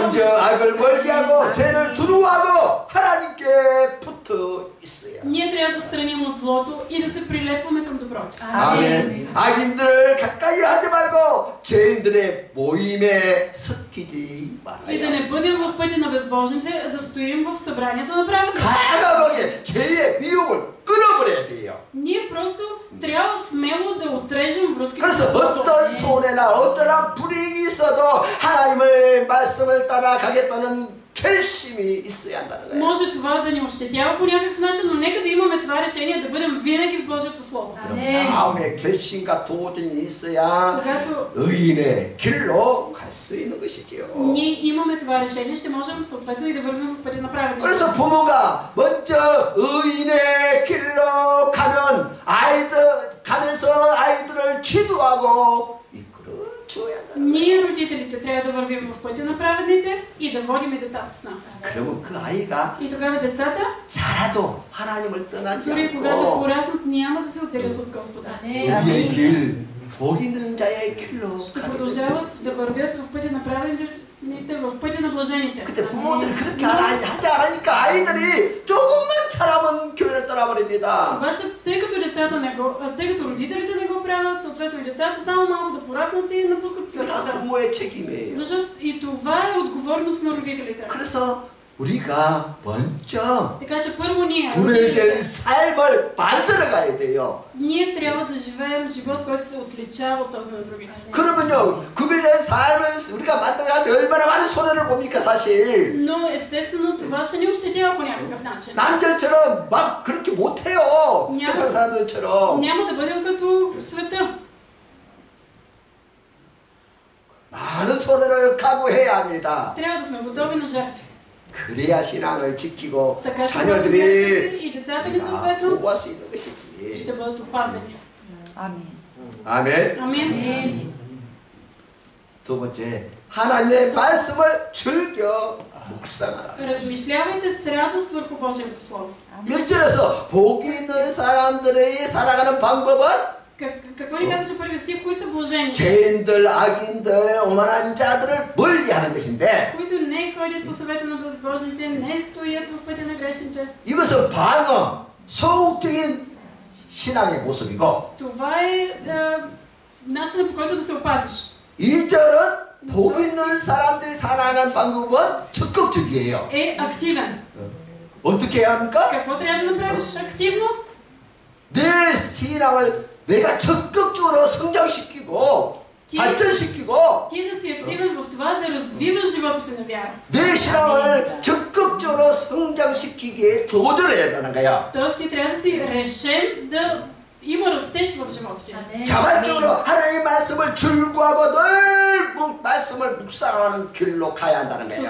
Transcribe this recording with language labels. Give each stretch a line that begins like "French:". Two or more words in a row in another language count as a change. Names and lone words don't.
Korean: 먼저 악을 멀게 하고 죄를 두루하고 하나님께 붙어 있어야.
Bulgarian: Ние трябва да страним от злото и да се прилепваме към доброто.
Korean: 아멘. 악인들을 가까이 하지 말고 죄인들의 모임에 섞이지
Bulgarian: И да
Korean: 말아요.
Bulgarian: не бъдем в пътя на безбожните, а да стоим в събранието на праведните.
Korean: 과감하게 죄의 미혹을 끊어버려야 돼요.
Bulgarian: Ние просто трябва смело да отрежем връзки.
Korean: 그래서 어떤 손해나 어떠한 불이익이 있어도 하나님의 말씀을 따라가겠다는 결심이 있어야 한다는 거예요.
Bulgarian: Може това да ни ощетява по някакъв начин, но нека да имаме това решение да бъдем винаги в Божието Слово.
Korean: 그럼 마음의 결심과 도전이 있어야
Bulgarian: Когато
Korean: 의인의 길로 갈 수 있는 것이지요.
Bulgarian: ние имаме това решение, ще можем съответно и да вървим в пътя на праведните.
Korean: 그래서 부모가 먼저 의인의 길로 가면 가면서 아이들을 기도하고 이끌어 주어야 한다.
Bulgarian: Ние, родителите, трябва да вървим в пътя на праведните и да водим и децата с нас.
Korean: 그러면 그 아이가
Bulgarian: И тогава децата,
Korean: 자라도 하나님을 떠나지
Bulgarian: дори когато
Korean: 않고
Bulgarian: пораснат, няма да се отделят от Господа.
Korean: 의의 길, 복 있는 자의 길로
Bulgarian: Ще
Korean: 가게
Bulgarian: продължават
Korean: 됩니다.
Bulgarian: да вървят в пътя на праведните, в пътя на блажените.
Korean: 근데 부모들이 그렇게 하지 않으니까 아이들이 조금만 잘하면 교회를 떠나버립니다.
Bulgarian: Обаче, тъй като родителите не го правят, съответно и децата само малко да пораснат и напускат
Korean: 이거 다
Bulgarian: църквата.
Korean: 부모의 책임이에요.
Bulgarian: Защото и това е отговорност на родителите.
Korean: 그래서 우리가 먼저
Bulgarian: Така че първо ние,
Korean: 구별된
Bulgarian: родителите,
Korean: 삶을 만들어 가야 돼요.
Bulgarian: ние трябва да живеем живот, който се отличава от този на другите.
Korean: 그러면요, 구별된 삶을 우리가 만들어가는데 얼마나 많은 손해를 봅니까, 사실.
Bulgarian: Но естествено това ще ни ощетява по някакъв начин.
Korean: 남들처럼 막 그렇게 못해요. 세상 사람들처럼.
Bulgarian: Няма да бъдем като в света.
Korean: 많은 손해를 각오해야 합니다.
Bulgarian: Трябва да сме готови на жертви.
Korean: 그래야 신앙을 지키고
Bulgarian: Така че
Korean: 자녀들이
Bulgarian: и децата ни съответно
Korean: 보호할 수 있는 것이지.
Bulgarian: ще бъдат опазени.
Korean: 아멘.
Bulgarian: Амин.
Korean: 두 번째, 하나님의 말씀을 즐겨 묵상하라.
Bulgarian: Размишлявайте с радост върху Божието Слово.
Korean: 1절에서 복 있는 사람들이 살아가는 방법은
Bulgarian: Какво ни казваше първи стих? Кои са блажени?
Korean: 죄인들, 악인들, 오만한 자들을 멀리하는 것인데
Bulgarian: Които не ходят по съвета на безбожните, не стоят в пътя на грешните.
Korean: 이것은 방어, 소극적인 신앙의 모습이고
Bulgarian: Това е начинът, по който да се опазиш.
Korean: 2절은 복 있는 사람들이 살아가는 방법은 적극적이에요.
Bulgarian: Е активен.
Korean: 어떻게 해야 합니까?
Bulgarian: Какво трябва да направиш активно?
Korean: 내 신앙을 내가 적극적으로 성장시키고 발전시키고
Bulgarian: Ти да си активен в това да развиваш живота си на вяра.
Korean: 내 신앙을 적극적으로 성장시키기에 도전해야 한다는 거야.
Bulgarian: Тоест ти трябва да си решен да има растеж в живота ти.
Korean: 자발적으로 하나님의 말씀을 즐거워하고 늘 말씀을 묵상하는 길로 가야 한다는 거예요.